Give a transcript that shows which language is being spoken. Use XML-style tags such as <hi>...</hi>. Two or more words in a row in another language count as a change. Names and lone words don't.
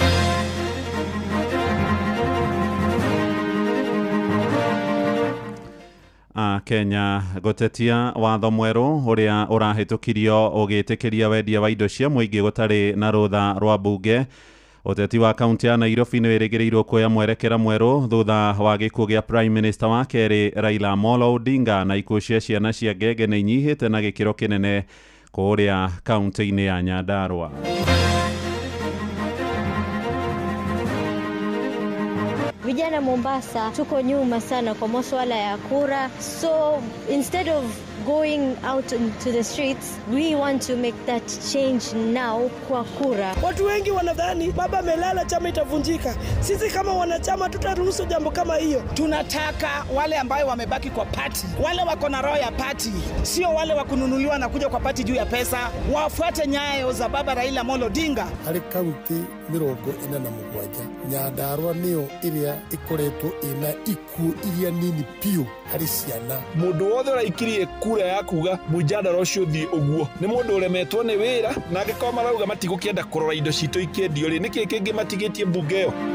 <ki>Kenya gotetia watho mwerũ ũrĩa ũrahĩtũkirio ũgĩtĩkĩria wendia wa indo cia mũingĩ gũtarĩ na rũtha rwa mbunge. Ũteti wa kaunti ya Nairobi nĩ wĩrĩgĩrĩirwo kuoya mwerekera mwerũ thutha wa gĩkuũ gĩa</ki> <en>Prime Minister</en> <ki>wa kerĩ Raila Amolo Odinga, na ikuũ cia ciana cia ngenge nĩ inyihĩte na gĩkĩro kĩnene kũrĩa kaunti-inĩ ya Nyandarua.</ki> <sw>Vijana Mombasa tuko nyuma sana kwa masuala ya kura,</sw> <en>so instead of going out into the streets, we want to make that change now</en> <sw>kwa kura. Watu wengi wanadhani baba amelala chama itavunjika. Sisi kama wanachama tutaruhusu jambo kama hiyo. Tunataka wale ambao wamebaki kwa party, wale wako na roho ya party, sio wale wa kununuliwa na kuja kwa party juu ya pesa, wafuate nyayo za baba Raila Amolo Odinga.</sw> <ki>Harĩ kaunti 47 Nyandarua nĩyo ĩrĩa ĩkoretwo ĩna ikuũ iria nini piũ harĩ ciana. Mũndũ wothe ũraikirie kura ya kuga mũjadala ũcio thiĩ ũguo nĩ mũndũ ũremetwo nĩ wĩra, na angĩkorwo marauga matigũkĩenda kũrora indo citũ ikĩendio rĩ, nĩkĩ kĩngĩ matigĩtie mbunge ĩyo?</ki>